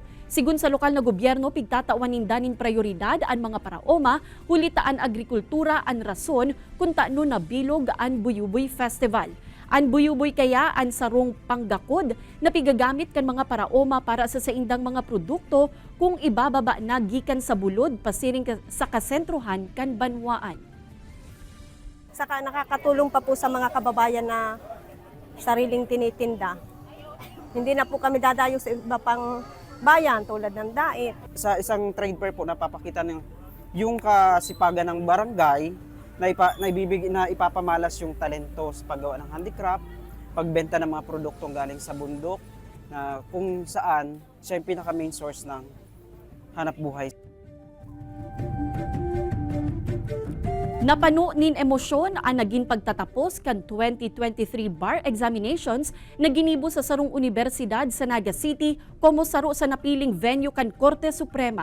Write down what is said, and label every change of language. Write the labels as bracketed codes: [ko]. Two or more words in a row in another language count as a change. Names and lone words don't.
[bik] Sigun sa lokal na gobyerno, pigtatawan nindanin prioridad ang mga paraoma, hulitaan agrikultura ang rason kung taano na bilog ang Buyuboy Festival. Ang Buyuboy kaya ang sarong panggakod na pigagamit kan mga paraoma para sa saindang mga produkto kung ibababa na gikan sa bulod pasiring sa kasentrohan kan banwaan. [tl] Saka nakakatulong pa po sa mga kababayan na sariling tinitinda. Hindi na po kami dadayo sa iba pang bayan tulad ng Dait. Sa isang [en] trade fair [tl] po napapakita ng yung kasipagan ng barangay na ipapamalas yung talento sa paggawa ng handicraft, pagbenta ng mga produktong galing sa bundok na kung saan siya yung pinaka [en] main source [tl] ng hanap buhay. [bik] Napano nin emosyon ang naging pagtatapos kan 2023 [en] bar examinations [bik] na ginibo sa sarong universidad sa Naga City como saro sa napiling venue kan Korte Suprema.